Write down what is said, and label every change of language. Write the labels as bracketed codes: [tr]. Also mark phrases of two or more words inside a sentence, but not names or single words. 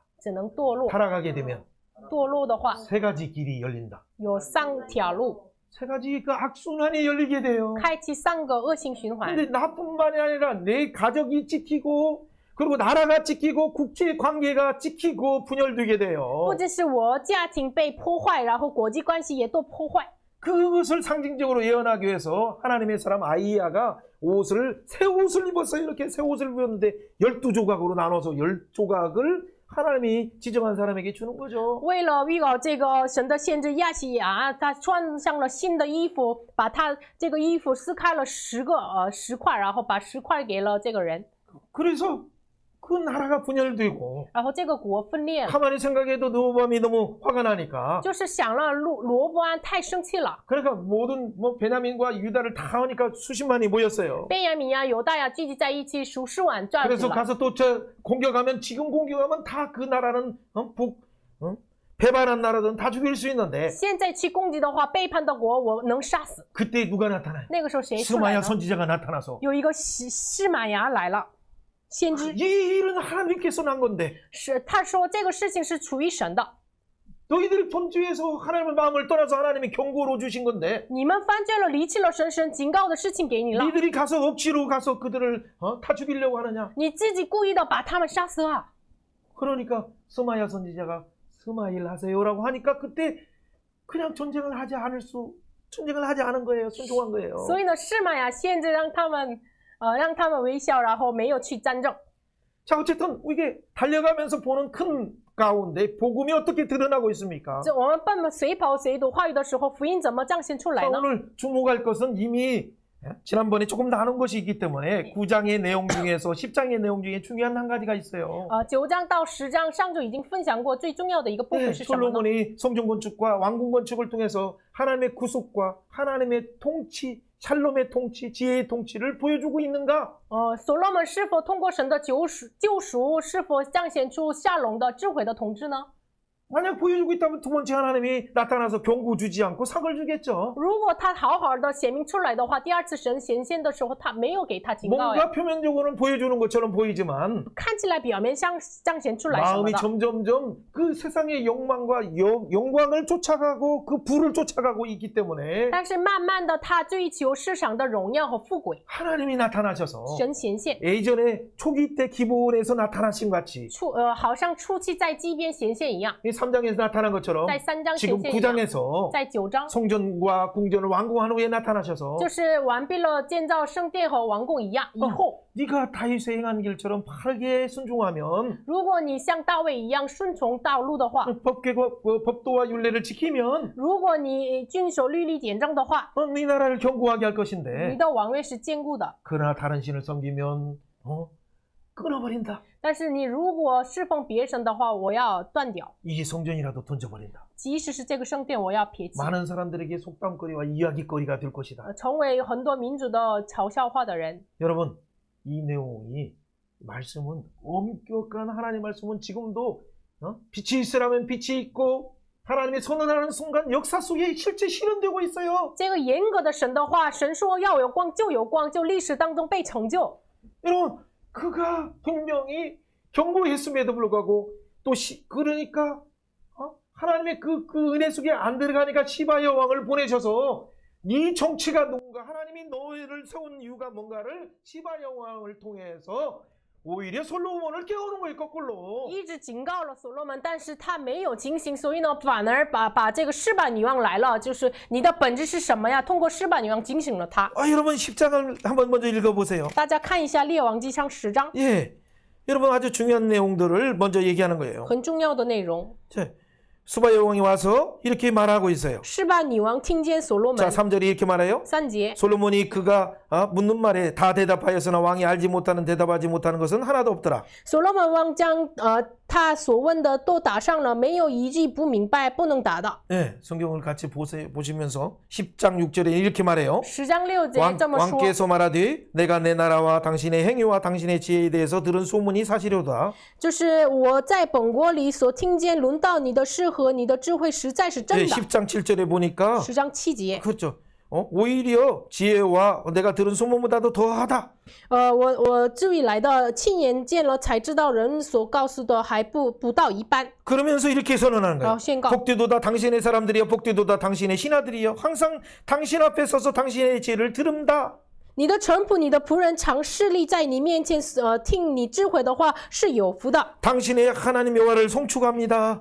[zh] 只能堕落。 [ko] 타락하게 되면 [zh] 堕落的话， [ko] 세 가지 길이 열린다. [zh] 有3条路， [ko] 세 가지 그 악순환이 열리게 돼요. [zh] 开启3个恶性循环。 [ko] 근데 나뿐만이 아니라 내 가족이 찍히고 그리고 나라가 찍히고 국제 관계가 찍히고 분열되게 [zh] 不 [ko] 돼요. [zh] 仅是我家庭被破坏，然后国际关系也都破坏。 [ko] 그것을 상징적으로 예언하기 위해서 하나님의 사람 아이야가 새 옷을 입었어요. 이렇게 새 옷을 입었는데 12조각으로 나눠서 10조각을 하나님이 지정한 사람에게 주는 거죠. [zh] 为了预告这个神的先知亚西亚，他穿上了新的衣服，把他这个衣服撕开了10块，然后把10块给了这个人， [ko] 그래서 그 나라가 분열되고 [zh] 然后这个国分裂了。 [ko] 가만히 생각해도 느보밤이 너무 화가 나니까 [zh] 就是想了罗伯安太生气了， [ko] 그러니까 모든 베냐민과 유다를 다 하니까 수십만이 모였어요. [zh] 便雅悯呀、犹大呀聚集在一起，数十万战 [ko] 그래서 [zh] 死了。 [ko] 가서 또 공격하면 지금 공격하면 다 그 나라는 배반한 나라든 다 죽일 수 있는데 [zh] 现在去攻击的话，背叛的国我能杀死。 [ko] 그때 누가 나타나요? [zh] 那个时候谁出来 [ko] 스마야 [zh] 呢？ [ko] 선지자가 나타나서 [zh] 有一个西玛雅来了，先知 [ko] 이 일은 하나님께서 난 건데 [zh] 是他说这个事情是出于神的， [ko] 너희들이 범죄해서 하나님의 마음을 떠나서 하나님이 경고로 주신 건데 [zh] 你们犯罪了，离弃了神，神警告的事情给你了， [ko] 니들이 가서 억지로 가서 그들을 다 죽이려고 하느냐? [zh] 你自己故意的把他们杀死了。 [ko] 그러니까 스마야 선지자가 스마일 하세요라고 하니까 그때 그냥 전쟁을 하지 않은 거예요. 순종한 거예요. [zh] 所以呢，示玛雅先知让他们微笑，然后没有去战争。 [ko] 자 어쨌든 이게 달려가면서 보는 큰 가운데 복음이 어떻게 드러나고 있습니까? [zh] 我们随跑随读话语的时候，福音怎么彰显出来 [ko] 자, [zh] 呢？ [ko] 오늘 주목할 것은 이미 지난번에 조금 나눈 것이 있기 때문에 9장의 내용 중에서 10장의 내용 중에 중요한 한 가지가 있어요. [zh] 9 章到10章上就已经分享过最重要的一个部分 [ko] 네, [zh] 是什么呢？ [ko] 솔로몬이 성전 건축과 왕궁 건축을 통해서 하나님의 구속과 하나님의 통치, 샬롬의 통치, 지혜의 통치를 보여주고 있는가? [zh] 所罗门是否通过神的救赎，是否彰显出夏龙的智慧的统治呢？ [ko] 만약 보여주고 있다면 두 번째 하나님이 나타나서 경고 주지 않고 상을 주겠죠. [zh] 如果他好好的显明出来的话，第二次神显现的时候，他没有给他警告呀。 [ko] 뭔가 표면적으로는 보여주는 것처럼 보이지만 [zh] 看起来表面上彰显出来什么 [ko] 마음이 [zh] 的， [ko] 점점점 그 세상의 욕망과 영광을 쫓아가고 그 부를 쫓아가고 있기 때문에 [zh] 但是慢慢的他追求世上的荣耀和富贵， [ko] 하나님이 나타나셔서 [zh] 神显现， [ko] 예전에 초기 때 기본에서 나타나신 같이 [zh] 好像初期在基边显现一样， [ko] 이 3장에서 나타난 것처럼 [zh] 在3章 [ko] 지금 [zh] 显现一样， [ko] 9장에서 [zh] 在9章 [ko] 성전과 궁전을 완공한 후에 나타나셔서 [zh] 就是完毕了建造圣殿和王宫一样以后， [ko] 네가 다윗의 행한 길처럼 바르게 순종하면 [zh] 如果你像大卫一样顺从道路的话， [ko] 법도와 율례를 지키면 [zh] 如果你遵守律例典章的话， [ko] 네 나라를 견고하게 할 [zh] 你 [ko] 것인데 [zh] 的王位是坚固的。 [ko] 그러나 다른 신을 섬기면 끊어버린다. [zh] 但是你如果侍奉别神的话，我要断掉； [ko] 이 성전이라도 던져버린다. [zh] 即使是这个圣殿，我要撇弃， [ko] 많은 사람들에게 속담거리와 이야기거리가 될 것이다. [zh] 成为很多民族的嘲笑话的人。 [ko] 여러분, 이 내용이 말씀은 엄격한 하나님 말씀은 지금도 빛이 있으라면 빛이 있고 하나님의 선언하는 순간 역사 속에 실제 실현되고 있어요. [zh] 这个严格的神的话，神说要有光就有光，就历史当中被成就。 [ko] 여러분, 그가 분명히 경고했음에도 불구하고 또 그러니까 하나님의 그 은혜 속에 안 들어가니까 시바 여왕을 보내셔서 네 정치가 누군가 하나님이 너희를 세운 이유가 뭔가를 시바 여왕을 통해서 오히려 솔로몬을 깨우는 거예요. 거꾸로. [zh] 一直警告了所罗门，但是他没有警醒，所以呢，反而把这个示巴女王来了，就是你的本质是什么呀？通过示巴女王警醒了他。 [ko] 여러분 10장을 한번 먼저 읽어보세요. [zh] 大家看一下《列王纪上》10章， [ko] 예, 여러분 아주 중요한 내용들을 먼저 얘기하는 거예요. [zh] 很重要的内容。 [ko] 자, 수바 여왕이 와서 이렇게 말하고 있어요. [zh] 示巴女王听见所罗 [ko] 자, [zh] 门 [ko] 3절이 이렇게 말해요. [zh] 3节， [ko] 솔로몬이 그가 묻는 말에 다 대답하였으나 왕이 알지 못하는 대답하지 못하는 것은 하나도 없더라. [zh] 所罗门王将他所问的都答上了，没有一句不明白不能答的。 [ko] 네, 성경을 같이 보시면서 10장 6절에 이렇게 말해요. [zh] 10 章6节这么说， [ko] 왕께서 말하되 내가 내 나라와 당신의 행위와 당신의 지혜에 대해서 들은 소문이 사실이로다. [zh] 就是我在本国里所听见论到你的事和你的智慧实在是真 [ko] 네, [zh] 的。 [ko] 10장 7절에 보니까 [zh] 10 章7节， [ko] 그렇죠. 오히려 지혜와 내가 들은 소문보다도 더하다. [zh] 我注意来的，亲眼见了才知道人所告诉的还不到一半。 [ko] 그러면서 이렇게 선언하는 거예요. [zh] 宣告 [ko] 복되도다 당신의 사람들이여 복되도다 당신의 신하들이여 항상 당신 앞에 서서 당신의 지혜를 들음다. [zh] 你的臣仆、你的仆人常侍立在你面前，听你智慧的话是有福的。 [ko] 당신의 하나님 여호와를 송축합니다.